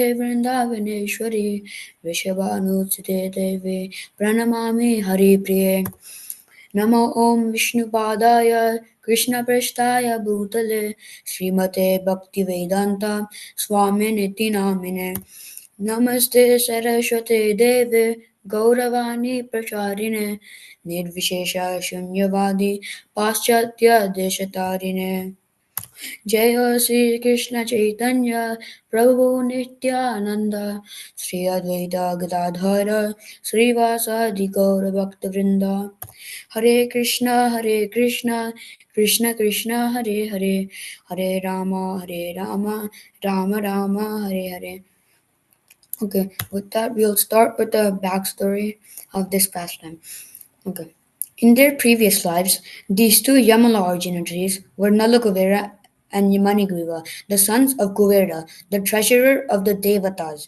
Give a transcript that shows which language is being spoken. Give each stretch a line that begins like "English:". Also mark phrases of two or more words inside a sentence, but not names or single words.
Sanskrit: वृंदावनेश्वरी वृषभानुसुते देवी प्रणमामि हरिप्रिये नमो ॐ विष्णुपादाय कृष्णपृष्ठाय भूतले श्रीमते भक्तिवेदान्ता स्वामिनिति नामिने नमस्ते सरस्वते देवे गौरवाणी प्रचारिणे निर्विशेष शून्यवादी पाश्चात्य देशतारिणे जय हो श्री कृष्ण चैतन्य प्रभु नित्यानंद श्री अद्वैत गदाधर श्रीवासादि गौर भक्तवृंद हरे कृष्ण कृष्ण कृष्ण हरे हरे हरे राम राम राम हरे हरे.
English: Okay, with that, we'll start with the backstory of this pastime. Okay. In their previous lives, these two Yamala originatories were Nalakuvara and Yamanigriva, the sons of Kuvera, the treasurer of the Devatas.